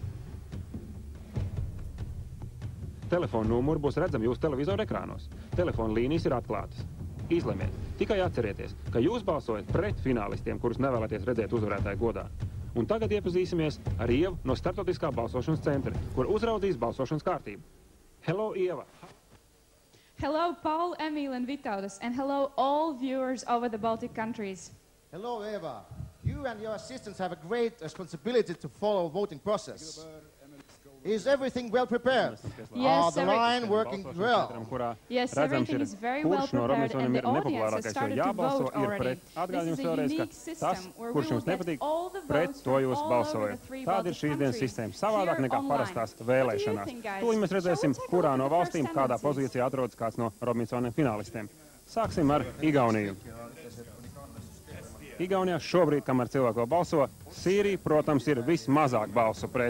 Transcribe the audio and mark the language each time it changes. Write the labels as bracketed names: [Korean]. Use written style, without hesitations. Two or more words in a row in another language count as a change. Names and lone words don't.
[Latvian] Telefona numuri būs redzami jūsu televizoru ekrānos. Telefona līnijas ir atklātas. Izlemiet. Tikai atcerieties, ka jūs balsojat pret finālistiem, kurus nevēlaties redzēt uzvarētāju godā. Un tagad iepazīsimies ar Ievu no Startautiskā balsošanas centra, kur uzraudzīs balsošanas kārtību. [English] Hello, Ieva! Hello, Paul, Emil, and Vitaudas, and hello, all viewers over the Baltic countries. Hello, Eva. You and your assistants have a great responsibility to follow the voting process. Is everything well prepared? Yes, The line working well? Yes, everything is very well prepared, and the audience has started to vote already. This is a unique system where we will get all the votes from all over the three Baltic countries [Latvian] Savādāk nekā parastās vēlēšanās. Tūlīt mēs redzēsim, kurā no valstīm kādā pozīcijā atrodas kāds no Robinsona finālistiem. Sāksim ar Igauniju. Igaunijā šobrīd, kamēr cilvēki vēl balso, Sīrija, protams, ir vismazāk balsu pret.